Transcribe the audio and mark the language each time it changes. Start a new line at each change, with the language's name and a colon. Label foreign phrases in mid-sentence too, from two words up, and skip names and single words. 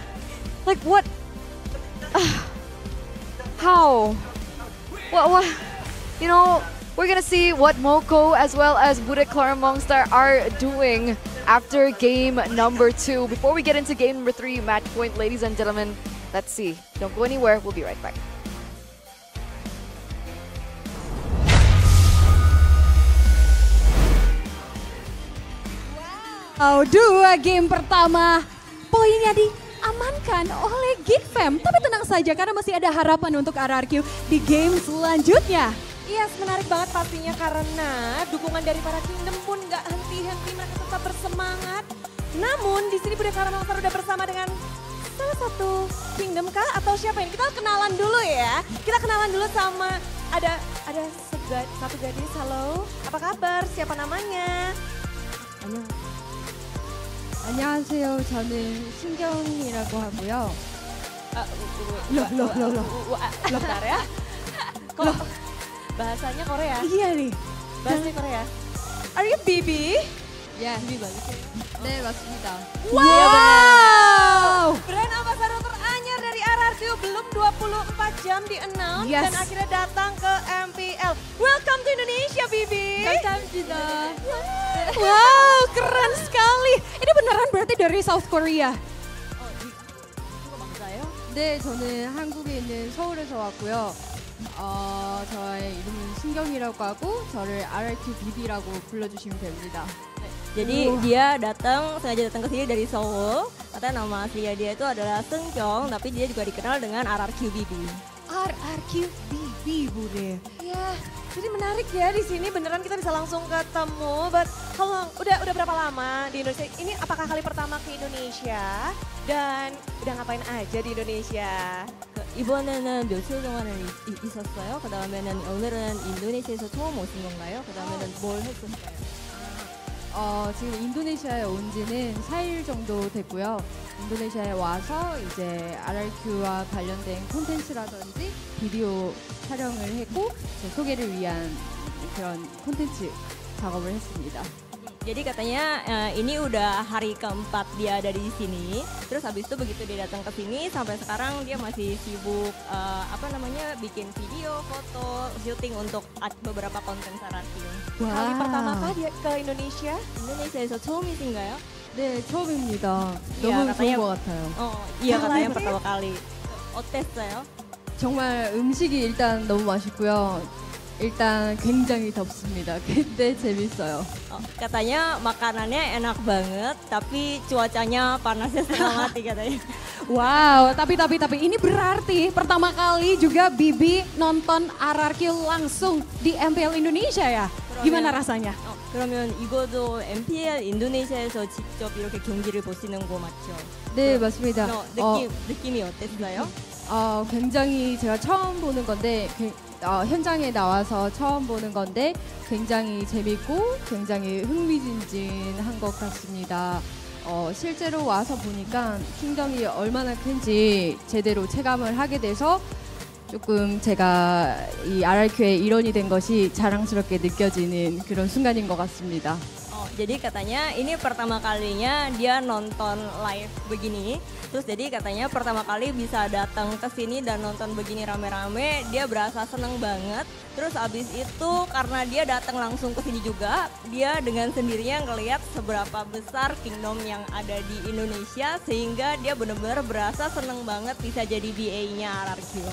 English: Like what? How? What? You know, we're gonna see what Moko as well as Budek Claramongstar are doing after game number 2. Before we get into game number 3, match point, ladies and gentlemen, let's see. Don't go anywhere. We'll be right back.
Indonesian: Dua game pertama, poinnya diamankan oleh Geek Fam. Tapi tenang saja karena masih ada harapan untuk RRQ di game selanjutnya. Yes, menarik banget pastinya karena dukungan dari para Kingdom pun nggak henti-henti, mereka tetap bersemangat. Namun di sini Budek Claramongstar udah bersama dengan salah satu Kingdom kah atau siapa ini? Kita kenalan dulu ya. Kita kenalan dulu sama ada satu gadis. Halo, apa kabar? Siapa namanya?
Korean: 안녕하세요. 저는 신경이라고 하고요.
Indonesian: Bentar ya. Kok bahasanya Korea? Iya nih. Bahasanya Korea.
English: Are you Bibi?
Indonesian: Ya, Bibi bagus.
Korean: 네, 맞습니다. Wow!
English: Brand ambassador
Indonesian: teranyar dari RRQ belum 24 jam di-announce dan akhirnya datang ke MPL.
English: Welcome to Indonesia, Bibi.
Korean: 감사합니다.
Indonesian: Wow, keren sekali. Ini beneran berarti dari South Korea?
Korean: 네, 저는 한국에 있는 서울에서 왔고요. 저의 이름은 신경이라고 하고 저를 RRQ BB라고 불러주시면 됩니다.
Indonesian: Jadi dia sengaja datang ke sini dari Seoul. Katanya nama aslinya dia itu adalah Seungkyung, tapi dia juga dikenal dengan RRQ BB. RRQ BB, Bude. Ya, jadi menarik ya di sini. Beneran kita bisa langsung ketemu. But kalau udah berapa lama di Indonesia? Ini apakah kali pertama ke Indonesia? Dan udah ngapain aja di Indonesia?
Korean: 이번에는 며칠 동안은 있었어요. 그다음에는 오늘은 인도네시아에서 처음 오신 건가요? 그다음에는 뭘 했었어요? 지금 인도네시아에 온 지는 4일 정도 됐고요. 인도네시아에 와서 이제 RRQ와 관련된 콘텐츠라든지 비디오 촬영을 했고 소개를 위한 그런 콘텐츠 작업을 했습니다.
Indonesian: Jadi katanya ini udah hari keempat dia ada di sini. Terus habis itu begitu dia datang ke sini sampai sekarang dia masih sibuk bikin video, foto, syuting untuk beberapa konten RRQ. Kali pertama kah dia ke Indonesia?
Korean: Indonesia에서 처음이신가요? 네, 처음입니다.
Indonesian: Iya,
Korean: 너무
Indonesian: katanya,
Korean: 좋은 것 같아요.
Indonesian: Iya katanya pertama kali.
Korean: 어땠어요? 정말 음식이 일단 너무 맛있고요. 일단 굉장히 덥습니다. 근데 재밌어요.
Indonesian: Katanya makanannya enak banget, tapi cuacanya panasnya setengah mati katanya. Wow, tapi ini berarti pertama kali juga Bibi nonton RRQ langsung di MPL Indonesia ya? Gimana rasanya?
Korean: 그러면 이거도 MPL 인도네시아에서 직접 이렇게 경기를 보시는 거 맞죠? 네, 맞습니다. 느낌이 어땠어요? 굉장히 제가 처음 보는 건데 현장에 나와서 처음 보는 건데 굉장히 재밌고 굉장히 흥미진진한 것 같습니다. 실제로 와서 보니까 킹덤이 얼마나 큰지 제대로 체감을 하게 돼서 조금 제가 이 RRQ의 일원이 된 것이 자랑스럽게 느껴지는 그런 순간인 것 같습니다.
Indonesian: Jadi katanya ini pertama kalinya dia nonton live begini. Terus jadi katanya pertama kali bisa datang ke sini dan nonton begini rame-rame, dia berasa seneng banget. Terus abis itu karena dia datang langsung ke sini juga, dia dengan sendirinya ngelihat seberapa besar kingdom yang ada di Indonesia sehingga dia benar-benar berasa seneng banget bisa jadi BA-nya RRQ.